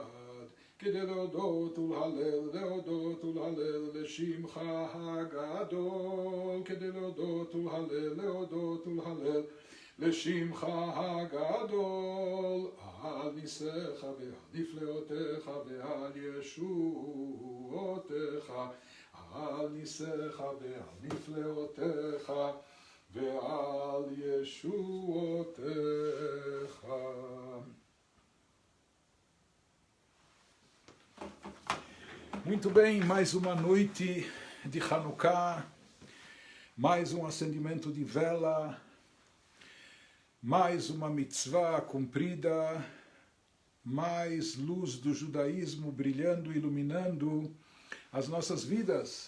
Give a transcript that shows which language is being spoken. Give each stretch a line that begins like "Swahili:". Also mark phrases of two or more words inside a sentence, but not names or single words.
Hebrew: כדי להודות ולהלל לשמך הגדול, כדי להודות ולהלל לשמך הגדול, על ניסיך ועל נפלאותיך ועל ישועותיך, על ניסיך ועל נפלאותיך ועל ישועותיך.
Portuguese: Muito bem, mais uma noite de Hanukkah, mais um acendimento de vela, mais uma mitzvah cumprida, mais luz do judaísmo brilhando, iluminando as nossas vidas.